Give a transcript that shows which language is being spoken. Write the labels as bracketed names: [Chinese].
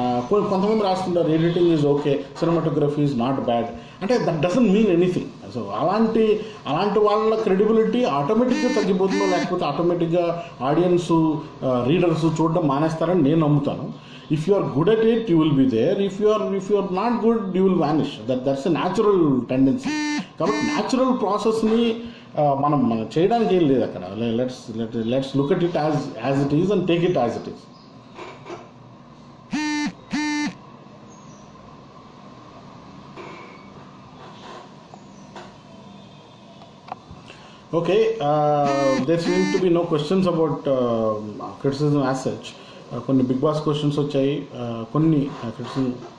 [Telugu] కొంతమంది రాస్తుంటారు [English] Editing is okay, cinematography is not bad. [Telugu] అంటే [English] That doesn't mean anything. [Telugu] So అలాంటి వాళ్ళ క్రెడిబిలిటీ ఆటోమేటిక్గా తగ్గిపోతుందో లేకపోతే ఆటోమేటిక్గా ఆడియన్స్ రీడర్స్ చూడడం మానేస్తారని నేను నమ్ముతాను. [English] If you are good at it, you will be there. If you are not good, you will vanish. That's a natural tendency. [Telugu] కాబట్టి న్యాచురల్ ప్రాసెస్ని మనం చేయడానికి ఏం లేదు అక్కడ. [English] Let's look at it as it is and take it as it is. Okay, there seem to be no questions about criticism as such. [Telugu] కొన్ని big boss questions వచ్చాయి, కొన్ని క్రిటిసిజం.